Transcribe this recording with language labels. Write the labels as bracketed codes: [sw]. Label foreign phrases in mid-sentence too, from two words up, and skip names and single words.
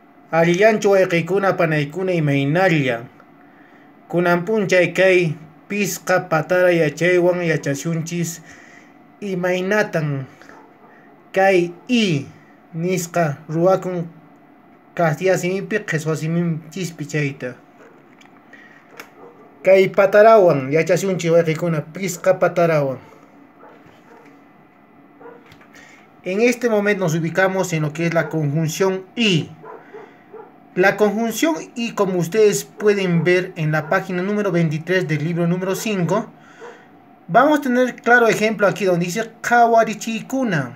[qu] Alillanchu wayqikuna panaykuna imaynalla. Kunan punchay kay pisqa patara yachaywan yachashunchis imaynatan kay nisqa ruwakun kastilla simipi qhichwa simichispi chayta. Kay patarawan yachashunchis wayqikuna pisqa patarawan. [es] En este momento nos ubicamos en lo que es la conjunción y. La conjunción y, como ustedes pueden ver en la página número 23 del libro número 5, vamos a tener claro ejemplo aquí donde dice Kawarichikuna.